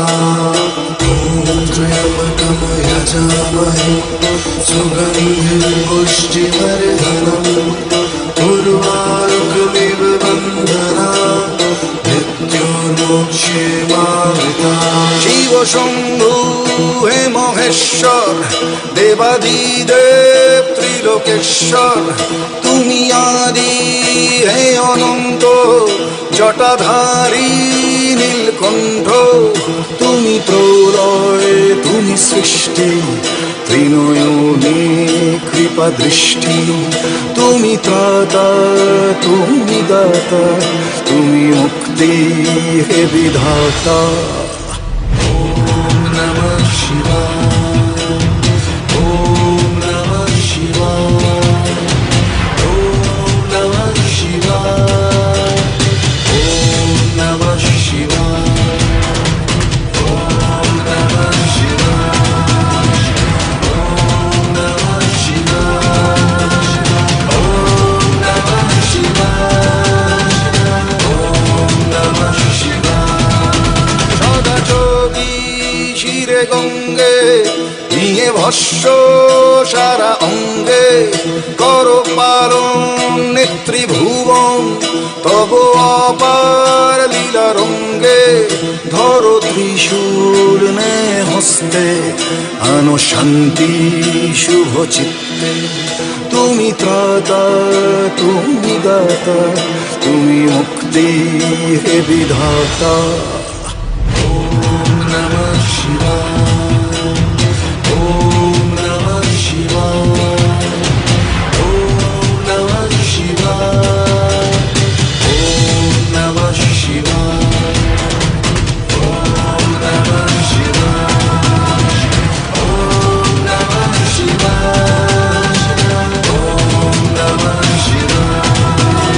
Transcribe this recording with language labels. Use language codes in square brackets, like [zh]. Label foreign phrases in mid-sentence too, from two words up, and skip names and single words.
[sa] ॐ त्र्यम्बकं यजामहे सुगन्धिं पुष्टिवर्धनम् उर्वारुकमिव बन्धनात् मृत्योर्मोक्षे मावृता। [bn] শিব শম্ভো হে মহেশ্বর দেবাধিদেব ত্রিলোকেশ্বর, তুমি আদি হে অনন্ত জটাধারী নীলকণ্ঠ। তুমি প্রলয় তুমি সৃষ্টি ত্রিনয়নে কৃপা দৃষ্টি। তুমি ত্রাতা তুমি দাতা তুমি মুক্তি হে বিধাতা। [sa] ওম নমঃ শিবায়, ওম নমঃ শিবায়, ওম নমঃ শিবায়, ওম নমঃ শিবায়, ওম নমঃ শিবায়, ওম নমঃ শিবায়, ওম নমঃ শিবায়, ওম নমঃ শিবায়। [bn] সদা যোগী শিরে গঙ্গে নিয়ে ভস্য সারা অঙ্গে, কর পালন নেত্রী ভুবন তব অপার লীলা রঙ্গে। ধরো ত্রিশূল নে হস্তে আনো শান্তি শুভ চিত্তে। তুমি ত্রাতা তুমি দাতা তুমি মুক্তি হে বিধাতা। [sa] ওম নমঃ শিবায়, ওম নমঃ শিবায়, ওম নমঃ শিবায়, ওম নমঃ শিবায়, ওম নমঃ শিবায়, ওম নমঃ শিবায়, ওম নমঃ শিবায়।